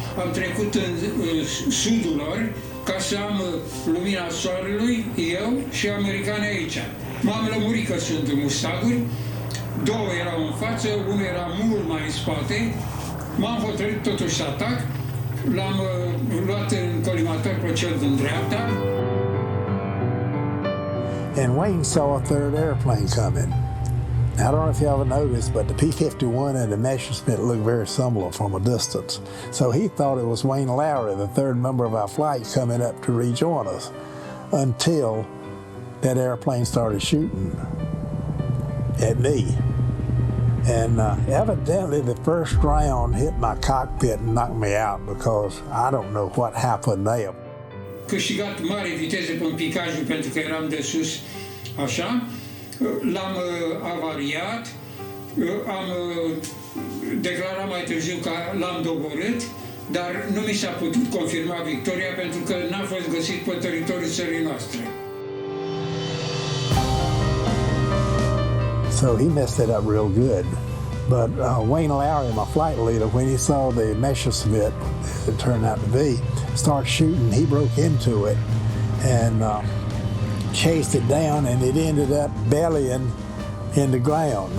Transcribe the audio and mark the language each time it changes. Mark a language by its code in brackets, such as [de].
[ro] Am trecut în sudul lor ca să am lumina soarelui, eu și americanii aici. M-am lămurit că sunt Mustanguri, 2 erau în față, unul era mult mai în spate. M-am hotărât totuși să atac. L-am luat în colimator pe cel din dreapta. [en] And Wayne saw a third airplane coming. I don't know if you ever noticed, but the P-51 and the Messerschmitt look very similar from a distance. So he thought it was Wayne Lowry, the third member of our flight, coming up to rejoin us, until that airplane started shooting at me. And evidently the first round hit my cockpit and knocked me out, because I don't know what happened there. [ro] Câștigat mare viteză pe picajul pentru că eram de sus, așa. L-am avariat, am declarat mai târziu că l-am doborât, dar nu mi s-a putut confirma victoria pentru că n-a fost găsit pe teritoriul țării noastre. [en] So he messed it up real good. But Wayne Lowry, my flight leader, when he saw the Messerschmitt, as it turned out to be, start shooting, he broke into it and chased it down, and it ended up bellying in the ground.